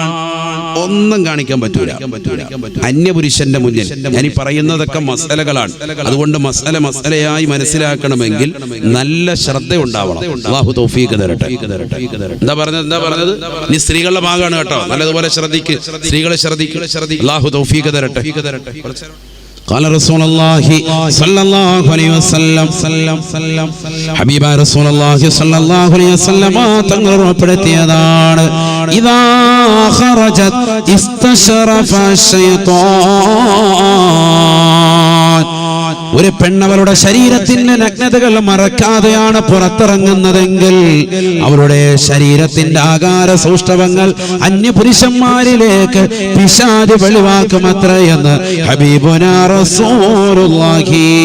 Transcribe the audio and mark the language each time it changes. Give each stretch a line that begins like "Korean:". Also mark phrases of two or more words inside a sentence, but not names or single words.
Malayalam: ഒന്നും കാണിക്കാൻ പറ്റൂല അന്യപുരുഷന്റെ മുന്നിൽ. ഞാൻ ഈ പറയുന്നതൊക്കെ മസലകളാണ്. അതുകൊണ്ട് മസലയായി മനസ്സിലാക്കണമെങ്കിൽ നല്ല ശ്രദ്ധ ഉണ്ടാവണം. അല്ലാഹു തൗഫീഖ് തരട്ടെ. എന്താ പറഞ്ഞത് നീ സ്ത്രീകളുടെ ഭാഗമാണ് കേട്ടോ, നല്ലതുപോലെ ശ്രദ്ധിക്ക്, സ്ത്രീകളെ ശ്രദ്ധിക്കുക. അല്ലാഹു തൗഫീഖ് തരട്ടെ.
Arabic: قال رسول الله صلى الله عليه وسلم حبيب رسول الله صلى الله عليه وسلم
Malayalam: തങ്ങൾ ഉറപ്പെടുത്തിയതാണ്,
Arabic: إذا خرجت استشرف الشيطان.
Malayalam: ഒരു പെണ്ണവളുടെ ശരീരത്തിന്റെ നഗ്നതകൾ മറക്കാതെയാണ് പുറത്തിറങ്ങുന്നതെങ്കിൽ അവരുടെ ശരീരത്തിന്റെ ആകാര സൗഷ്ഠവങ്ങൾ അന്യപുരുഷന്മാരിലേക്ക് പിശാച് വെളിവാക്കുമത്രയെന്ന്
Arabic: حبيبنا رسول الله.